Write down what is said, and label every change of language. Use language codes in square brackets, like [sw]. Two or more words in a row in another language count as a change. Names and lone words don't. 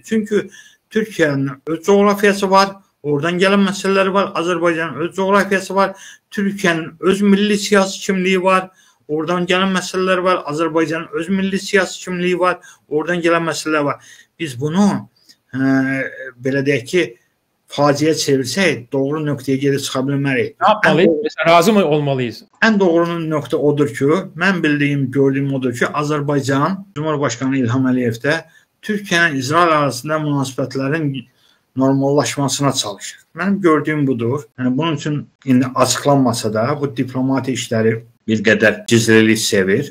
[az] Çünki Türkiyənin öz coğrafiyası var, oradan gələn məsələləri var, Azərbaycanın öz coğrafiyası var, Türkiyənin öz milli siyasi kimliyi var, oradan gələn məsələlər var, Azərbaycanın öz milli siyasi kimliyi var, oradan gələn məsələlər var. Biz bunu belə deyək ki, faciə çevirsək, doğru nöqtəyə gedib çıxa bilmərik. [tr] Ne yapmalıyız? Mesela razı mı olmalıyız? [az] Ən doğru nöqtə odur ki, mən bildiyim, gördüyüm odur ki, Azərbaycan Cumhurbaşqanı İlham Əliyev də Türkiyə ilə İsrail arasında münasibətlərin normallaşmasına çalışır. Mənim gördüyüm budur. Yəni, bunun üçün indi açıqlanmasa da bu diplomati işləri bir qədər gizlilik sevir.